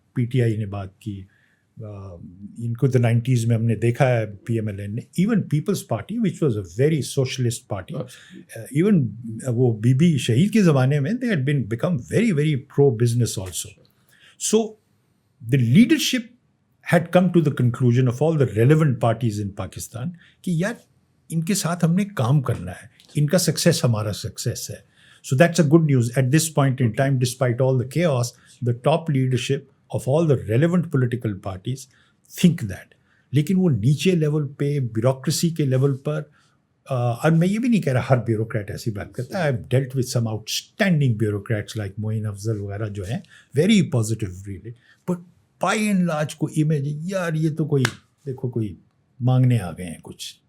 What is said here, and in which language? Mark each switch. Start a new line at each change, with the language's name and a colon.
Urdu: P T I نے بات کی، ان کو تو 90s میں ہم نے دیکھا ہے، پی ایم ایل این نے،
English: even Peoples Party which was a very socialist party,
Urdu: even وہ بی بی شہید کے زمانے میں
English: They had become very very pro business also. So the leadership had come to the conclusion of all the relevant parties in Pakistan
Urdu: کہ یار ان کے ساتھ ہم نے کام کرنا ہے، ان کا سکسیس ہمارا سکسیس ہے.
English: So that's a good news at this point in time. Despite all the chaos, the top leadership of all the relevant political parties think that.
Urdu: لیکن وہ نیچے لیول پہ، بیوروکریسی کے لیول پر، اور میں یہ بھی نہیں کہہ رہا ہر بیوروکریٹ ایسی بات کرتا ہے.
English: I've dealt with some outstanding bureaucrats like
Urdu: معین افضل وغیرہ جو ہیں،
English: very positive really, but by and large
Urdu: کو امیج یار یہ تو کوئی دیکھو کوئی مانگنے آ گئے ہیں کچھ.